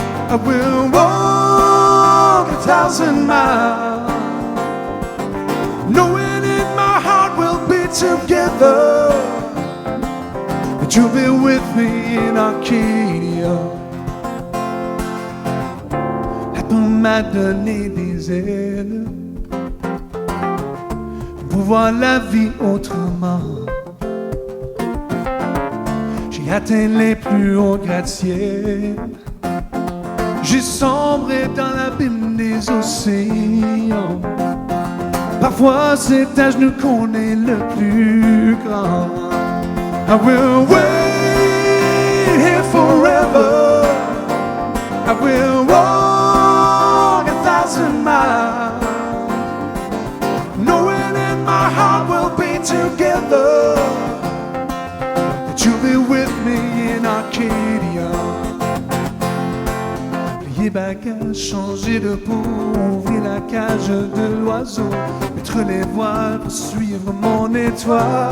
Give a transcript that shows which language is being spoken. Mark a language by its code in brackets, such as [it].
[en] I will walk 1,000 miles, knowing in my heart we'll be together. That you'll be with me in Arcadia. [fr] La tombe m'a donné des ailes pour voir la vie autrement. J'ai atteint les plus hauts gratte-ciels. J'ai sombré dans l'abîme des océans. Parfois c'est à genoux qu'on est le plus grand. [en] I will wait here forever. I will walk 1,000 miles, knowing in my heart we'll be together. That you'll be with me in Arcadia. [fr] Plier bagages, changer de peau, ouvrir la cage de l'oiseau, mettre les voiles pour suivre mon étoile.